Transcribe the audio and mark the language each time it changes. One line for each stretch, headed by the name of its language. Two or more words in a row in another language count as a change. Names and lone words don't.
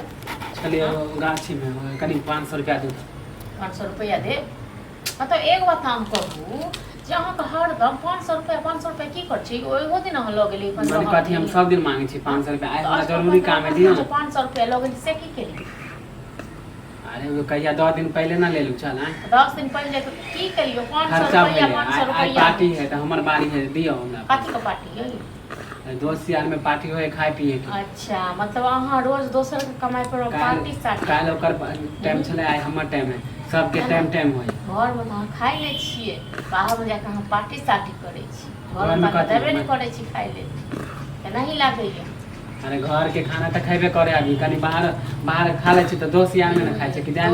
Maithili: चलिए गाछी में करीब 500 रुपया दे 500 रुपया दे। मतलब एक बात हम कहू जे अहाँके हरदम 500 रुपया की कर छी ओहो दिन अहाँ लऽ गेली माने कथी हम सब दिन मांगे छी 500 रुपया आइ हमरा जरूरी काम है दियो 500 रुपया लऽ गेली से की केली। अरे वो कहिया 10 दिन पहले ना ले लू चल 10 दिन पहले तो की करियो 500 खर्चा रुपया में 500 आई रुपया पार्टी है तो हमर बारी है दियो हमरा कथी के पार्टी है। दोस्त यार में पार्टी होए खाए पिए के। अच्छा मतलब अहाँ रोज दोसर के कमाई पर पार्टी सार्टी काल ओकर टाइम चले आइ हमर टाइम है सबके टाइम टाइम होय घर में अहाँ खाइ ले छिए बाहर में जाके अहाँ पार्टी सार्टी करे छी घर घर में में कथी देबे नहीं करे छी खाइ ले केना ही लागैया। अरे घर के खाना तो खेबे करे अभी कनी बाहर खा ले छी तो दोस्त यार में ना खाए छी कि जान